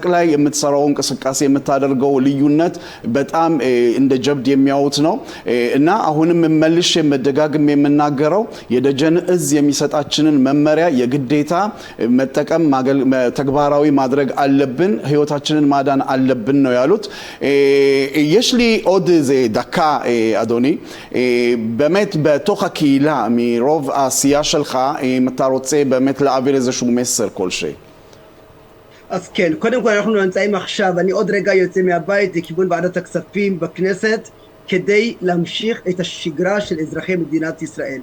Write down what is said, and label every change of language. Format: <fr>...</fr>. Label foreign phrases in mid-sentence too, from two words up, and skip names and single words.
<am>ላይ የምትሰራው እንቅስቃሴ የምታደርገው ልዩነት በጣም እንደ ጀብድ የሚያዩት ነው እና አሁንም መልሼ መደጋግም የምናገረው የደጀን እዝ የሚሰጣችንን መመሪያ የግዴታ መጠቀም ተግባራዊ ማድረግ አለብን። ህይወታችንን ማዳን አለብን ነው ያሉት። የሽሊ ኦድ</am> <he>זה דקה אדוני, באמת בתוך הקהילה מרוב העשייה שלך, אם אתה רוצה באמת להעביר איזשהו מסר כלשהו. אז כן, קודם כל אנחנו נמצאים עכשיו, אני עוד רגע יוצא מהבית לכיוון ועדת הכספים בכנסת, כדי להמשיך את השגרה של אזרחי מדינת ישראל.</he>